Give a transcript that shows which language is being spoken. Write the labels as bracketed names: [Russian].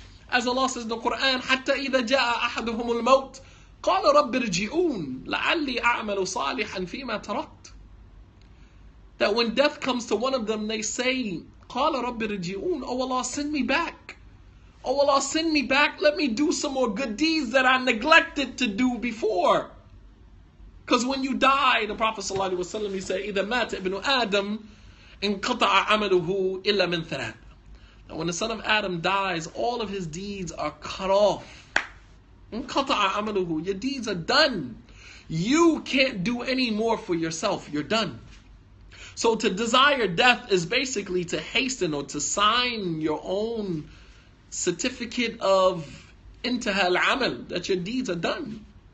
[English] As Allah says in the Quran, [Arabic] حَتَّى إِذَا جَاءَ أَحَدُهُمُ الْمَوْتِ قَالَ رَبِّ ارْجِعُونَ لَعَلِّي أَعْمَلُ صَالِحًا فِيمَا تَرَكْتُ. [English] That when death comes to one of them, they say, قَالَ [Arabic] قَالَ رَبِّ رِجِعُونَ. [English] Oh Allah, send me back. Oh Allah, send me back. Let me do some more good deeds that I neglected to do before. Because when you die, the Prophet ﷺ, he said, [Arabic] إِذَا مَاتَ ابْنُ آدَمْ انْقَطَعَ عَمَلُهُ إِلَّا مِنْ ثَلَاثٍ. [English] And when the son of Adam dies, all of his deeds are cut off. [Arabic] انْقَطَعَ عَمَلُهُ. [English] Your deeds are done. You can't do any more for yourself. You're done. So to desire death is basically to hasten or to sign your own certificate of intihal amal, that your deeds are done.